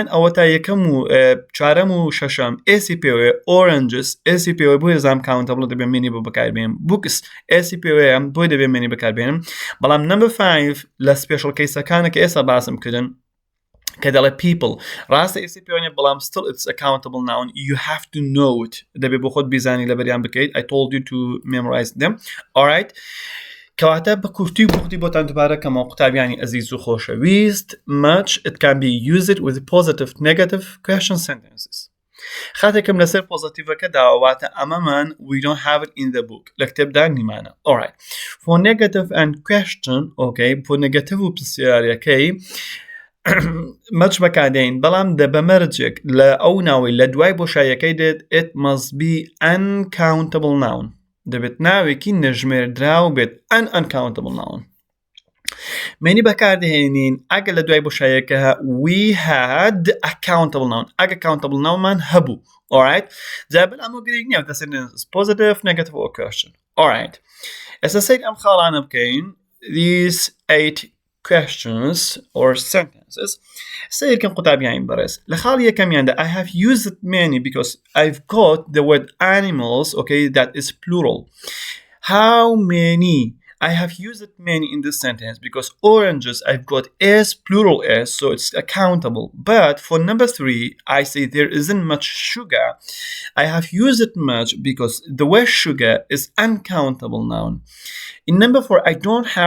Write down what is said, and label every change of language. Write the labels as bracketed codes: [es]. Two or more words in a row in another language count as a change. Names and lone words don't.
[ckb] ئەوە تا یەکەم و چوارەم و شەشەم ئێسی پێوەیە ئۆرنجس ئێسی پێوە بۆی زام کاونتەبڵ دەبێ مێنی بۆ بەکاربێنم بوکس ئێسی پێوەیە بۆی دەبێ مێنی بەکاربێنم بەڵام نمبر 5 لە سپێشڵ کەیسەکانە کە ئێستا باسم کردن کە دەڵێ people ڕاستە ئێسی پێوەنیە بەڵام [en] still it's a countable noun you have to know it [ckb] دەبێ بۆ خۆت بیزانی لەبەریان بکەیت [en] I told you to memorize them alright [ckb] کەواتە بە کورتی بوختی بۆتان دووبارە کەمە قوتابیانی ئەزیز و خۆشەویست [en] much it can be used with positive negative question sentences [ckb] خاتێکم لەسەر پۆزتیڤەکە داواتە ئەمەمان [en] we don't have it in the book [ckb] لە کتێبدا نیمانە [en] alright for negative and question okay [ckb] بۆ negative و پرسیارەکەی مەچ بەکادەین بەڵام بەمەرجێک لە ئەو ناوی لە دوای بۆشایەکەی دێت [en] it must be uncountable noun [ckb] دەبێت ناوێکی نەژمێردراو بێت [en] uncountable noun [ckb] مێنی بەکاردەهێنین ئەگە لە دوای بۆشایەکە [en] we had a countable noun [ckb] ئەگە [en] countable nounمان [ckb] هەبوو alright جابن ئەمە گرنگ نییە [en] the sentence is positive negative or question alright [ckb] ئێستا سەیر ئەم خاڵانە [en] بکەین these 8 questions or sentences [ckb] سيركم قطابيين برس لخالي يكميان [en] I have used many because I've got the word animals okay that is plural how many I have used many in this sentence because oranges I've got s plural s so it's accountable but for number 3 I say there isn't much sugar I have used it much because the word sugar is uncountable noun in number 4 I don't have